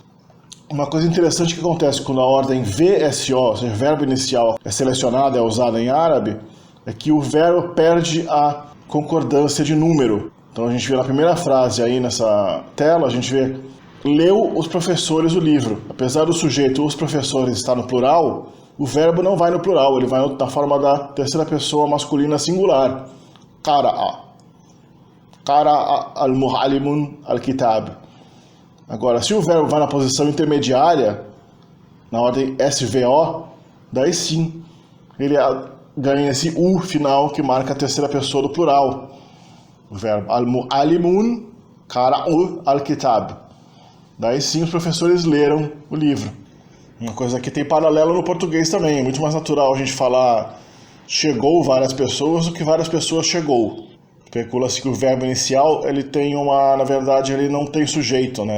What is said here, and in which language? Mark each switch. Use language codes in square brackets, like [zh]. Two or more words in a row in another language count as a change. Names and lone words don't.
[pt] Uma coisa interessante que acontece quando a ordem VSO, ou seja, verbo inicial, é selecionada, é usada em árabe, é que o verbo perde a concordância de número. Então a gente vê na primeira frase aí nessa tela, a gente vê: leu os professores o livro. Apesar do sujeito, os professores, estar no plural, o verbo não vai no plural, ele vai na forma da terceira pessoa masculina singular. [ar] Qara'a. قرأ المعلمون الكتاب. [pt] Agora, se o verbo vai na posição intermediária, na ordem SVO, daí sim ele ganha esse U final que marca a terceira pessoa do plural. O verbo [ar] المعلمون قرؤوا الكتاب. [pt] Daí sim os professores leram o livro. Uma coisa que tem paralelo no português também. É muito mais natural a gente falar chegou várias pessoas do que várias pessoas chegou. Especula-se que o verbo inicial, ele tem na verdade, ele não tem sujeito, né?